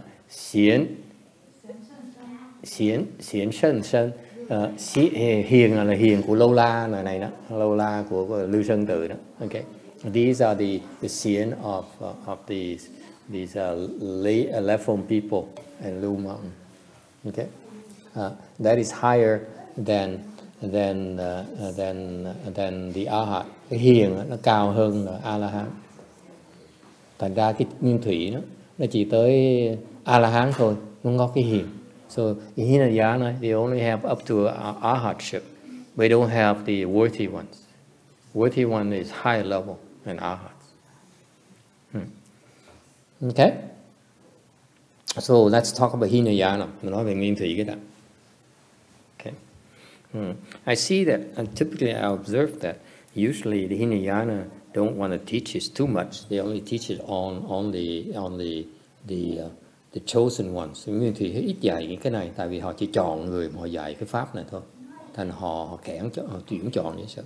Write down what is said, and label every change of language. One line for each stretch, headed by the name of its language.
Vietnamese: Xiển sân hiền là hiền của lâu la này đó, lâu la của Lưu Sơn Tự đó.
English: Okay. These are the xiển of these Lefong people and Lưu Mountain. Okay. That is higher than the Arhat.
Vietnamese: Cái hiền nó cao hơn là A-la-hán. Thành ra cái Nguyên Thủy nó chỉ tới A-la-hán thôi, không có cái hiền.
English: So in Hinayana they only have up to Arhatship. They don't have the worthy ones. Worthy one is higher level than Arhats. Okay. So let's talk about Hinayana.
Vietnamese: Mình nói về Nguyên Thủy cái đó.
English: Okay. I see that, and typically I observe that usually the Hinayana don't want to teach it too much. They only teach it on the chosen ones.
Vietnamese: Nguyên Thủy ít dạy cái này, tại vì họ chỉ chọn người mà họ dạy cái pháp này thôi. Thành họ kẽn họ tuyển chọn như vậy.